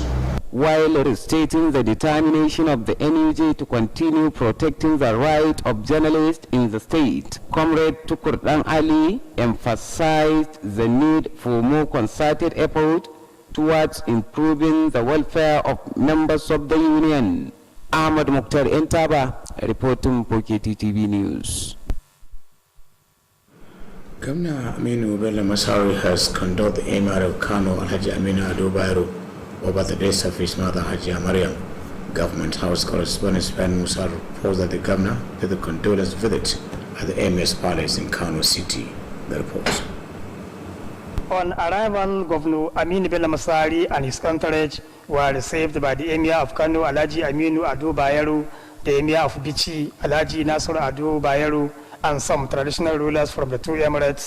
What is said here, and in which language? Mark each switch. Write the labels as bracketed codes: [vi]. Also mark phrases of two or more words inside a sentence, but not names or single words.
[en] While restating the determination of the NUJ to continue protecting the right of journalists in the state, Comrade Tukur Dan Ali emphasized the need for more concerted effort towards improving the welfare of members of the union. Ahmad Mukhtar Entaba, reporting for Kttv News. Governor Aminu Bello Masari has condoled the Emir of Kano, Alhaji Aminu Ado Bayero, over the death of his mother, Hajiya Mariam. Government House correspondent Ben Musa reports that the governor did a condolence visit at the Emir's palace in Kano City. The report. On arrival, Governor Aminu Bello Masari and his entourage were received by the Emir of Kano, Alhaji Aminu Ado Bayero, the Emir of Bichi, Alhaji Nasir Ado Bayero, and some traditional rulers from the two emirates.